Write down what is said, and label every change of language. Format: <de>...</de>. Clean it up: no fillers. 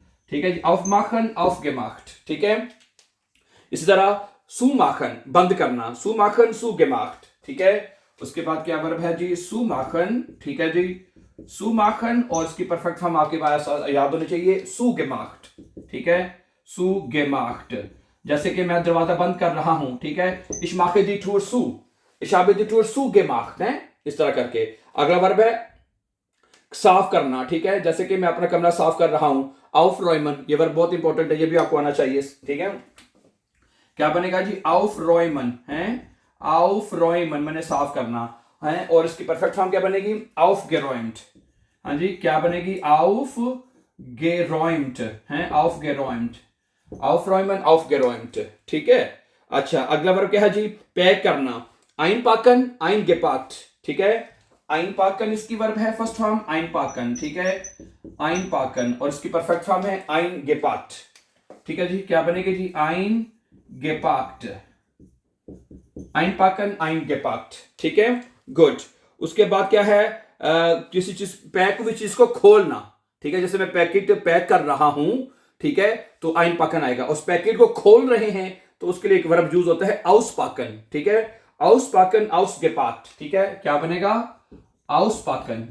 <hi>ठीक है जी,</hi> <de>aufmachen, aufgemacht।</de> <hi>ठीक है, इसी तरह zumachen बंद करना,</hi> <de>zumachen, zugemacht।</de> <hi>ठीक है, उसके बाद क्या वर्ब है जी?</hi> <de>zumachen।</de> <hi>ठीक है जी, सुमाखन, और इसकी परफेक्ट फॉर्म आपके पास याद होनी चाहिए, सुगेमाख्ट। ठीक है, सुगेमाख्ट। जैसे कि मैं दरवाजा बंद कर रहा हूं। ठीक है,</hi> <de>ich mache die Tür zu, ich habe die Tür zugemacht</de> <hi>है, इस तरह करके। अगला वर्ब है साफ करना। ठीक है, जैसे कि मैं अपना कमरा साफ कर रहा हूं, aufräumen, ये वर्ब बहुत इंपॉर्टेंट है, ये भी आपको आना चाहिए। ठीक है, क्या बनेगा जी? aufräumen है, aufräumen मैंने साफ करना है, और इसकी परफेक्ट फॉर्म क्या बनेगी? aufgeräumt। हाँ जी, क्या बनेगी?</hi> <de>aufgeräumt है, aufgeräumt, aufräumen, aufgeräumt।</de> <hi>ठीक है, अच्छा, अगला वर्ब क्या है जी? पैक करना,</hi> <de>einpacken, eingepackt।</de> <hi>ठीक है, einpacken इसकी वर्ब है फर्स्ट फॉर्म, einpacken। ठीक है, einpacken, और इसकी परफेक्ट फॉर्म है eingepackt। ठीक है जी, क्या बनेगी जी?</hi> <de>eingepackt, einpacken, eingepackt।</de> <hi>ठीक है, गुड। उसके बाद क्या है? किसी चीज पैक हुई चीज को खोलना। ठीक है, जैसे मैं पैकेट पैक कर रहा हूं, ठीक है, तो आइन पाकन आएगा। उस पैकेट को खोल रहे हैं तो उसके लिए एक वर्ब यूज होता है आउसपाकन। ठीक है, आउसपाकन, आउसगेपाक्ट। ठीक है, क्या बनेगा? आउसपाकन।</hi>